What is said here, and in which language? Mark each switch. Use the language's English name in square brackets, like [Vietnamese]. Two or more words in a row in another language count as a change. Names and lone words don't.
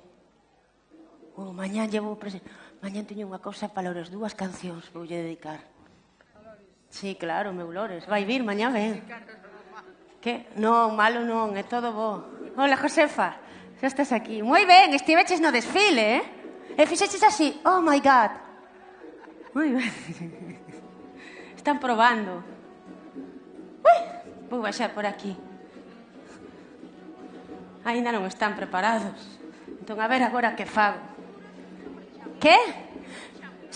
[Galician] Mañán teño unha cousa para as dúas cancións que voulle dedicar. Sí, claro, meu Lores. Vai vir, mañá ven. Que? Non, malo non, é todo bo. Hola, Josefa. Xa estás aquí. Moi ben, estiveches no desfile, E fixeches así. [English] Oh, my God. [Galician] Moi ben. Están probando. Ui, vou baixar por aquí. Ainda non están preparados. Entón, a ver agora que fago. Que?